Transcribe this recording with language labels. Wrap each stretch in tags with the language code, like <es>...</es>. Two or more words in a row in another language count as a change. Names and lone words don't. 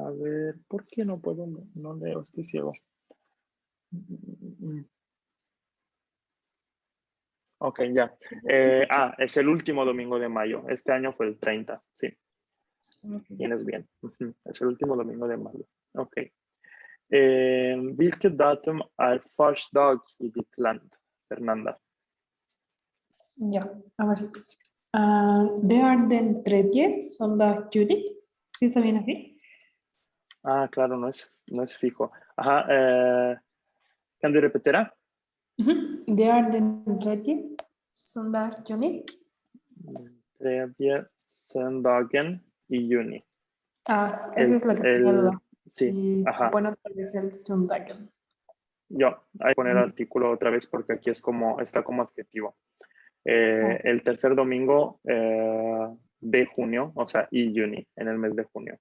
<es>A ver, ¿por qué no puedo? No leo, estoy ciego. Ok, ya. Es el último domingo de mayo. Este año fue el 30. Sí, Ok. tienes bien. Ujú, es el último domingo de mayo. Ok.</es> <sv>Vilket datum är första dag i ditt land, Fernanda? Ja,</sv> <es>a ver.</es> <sv>Det är den tredje söndag juli.</sv> <es>¿Sí está bien así? Ah, claro, no es fijo. Ajá.</es> <sv>¿Kan du repetera?</sv> <es>Ujú.</es> <sv>Det är den tredje söndag juni. Tredje söndagen i juni.</sv> <es>Esa es la que tenía duda. Sí, Y ajá. bueno, tal vez el söndagen. Yo, hay que poner el artículo otra vez porque aquí está como adjetivo. El tercer domingo de junio, o sea, y juni, en el mes de junio.</es>